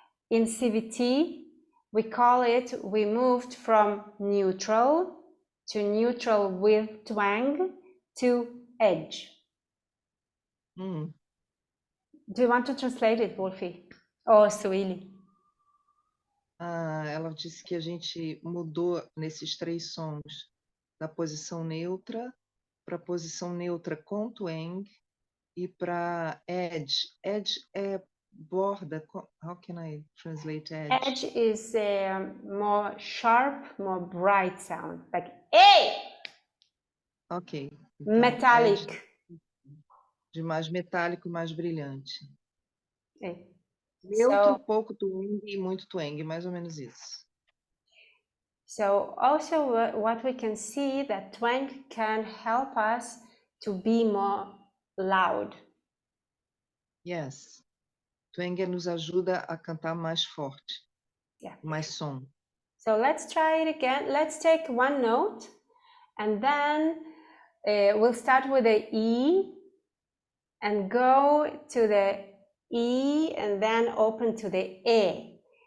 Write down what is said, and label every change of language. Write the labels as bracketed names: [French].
[English] In CVT, we call it, we moved from neutral to neutral with twang to edge. Hum. Do you want to translate it, Wolfie? Or Sueli? [Portuguese] Ela disse que a gente mudou nesses 3 sons da posição neutra para a posição neutra com twang e para edge. Edge é borda. [English] How can I translate edge? Edge is a more sharp, more bright sound, like hey! [Portuguese] Ok. Então, [English] Metallic. [Portuguese] edge de mais metálico e mais brilhante. É. Neutro, [English] So, [Portuguese] pouco twang e muito twang, mais ou menos isso. [English] so also what we can see that twang can help us to be more loud. Yes. [Portuguese] Twang nos ajuda a cantar mais forte, [English] Yeah. [Portuguese] mais som. [English] So let's try it again. Let's take one note and then we'll start with the E and go to the E and then open to the E.